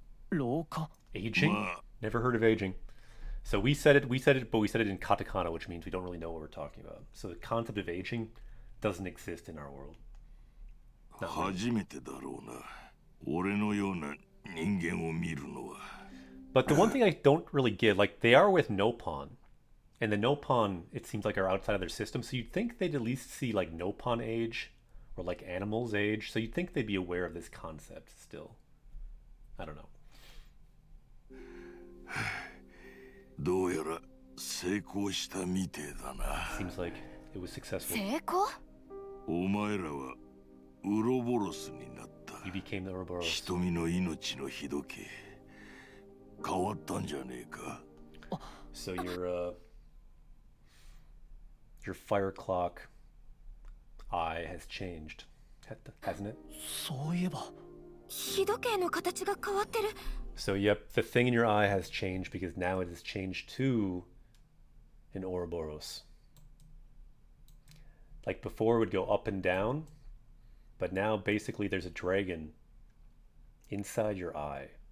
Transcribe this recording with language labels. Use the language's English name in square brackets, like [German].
[Japanese] 老化 [English] Aging? Ma. Never heard of aging. So we said it, but we said it in katakana, which means we don't really know what we're talking about. So the concept of aging doesn't exist in our world. Not really. [Japanese] 初めてだろうな。俺のような人間を見るのは。 [English] But the one thing I don't really get, like they are with Nopon, and the Nopon, it seems like are outside of their system. So you'd think they'd at least see like Nopon age or like animals age. So you'd think they'd be aware of this concept still. I don't know. [Japanese] どうやら成功したみてえだな。 [English] Seems like it was successful. [Japanese] 成功。お前らはウロボロスになった。 [English] You became the Ouroboros. [Japanese] 瞳の命の日時計変わったんじゃねえか。 [English] So your fire clock eye has changed, hasn't it? [Japanese] そういえば日時計の形が変わってる。 [English] So yep, the thing in your eye has changed because now it has changed to an Ouroboros. Like before it would go up and down, but now basically there's a dragon inside your eye.